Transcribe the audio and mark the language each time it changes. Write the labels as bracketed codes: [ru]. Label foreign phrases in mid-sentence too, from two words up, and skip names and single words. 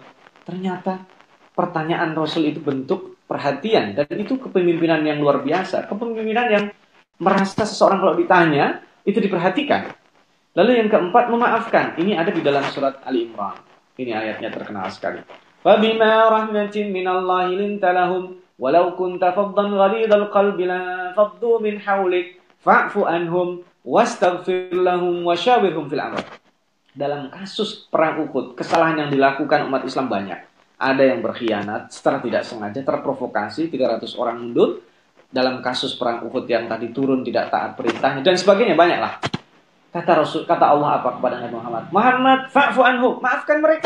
[id] Ternyata pertanyaan Rasul itu bentuk perhatian, dan itu kepemimpinan yang luar biasa, kepemimpinan yang merasa seseorang kalau ditanya itu diperhatikan. Lalu yang keempat, memaafkan. Ini ada di dalam surat Ali Imran. Ini ayatnya terkenal sekali. [ar] فبما رحمة من الله لنت لهم ولو كنت فظا غليظ القلب لانفضوا من حولك فاعف عنهم واستغفر لهم وشاورهم في الأمر. [id] Dalam kasus perang Uhud, kesalahan yang dilakukan umat Islam banyak. Ada yang berkhianat secara tidak sengaja, terprovokasi, 300 orang mundur. Dalam kasus perang Uhud yang tadi turun tidak taat perintahnya dan sebagainya, banyaklah. Kata Allah apa kepada Nabi Muhammad? Muhammad, [ar] فاعف عنهم, [id] maafkan mereka.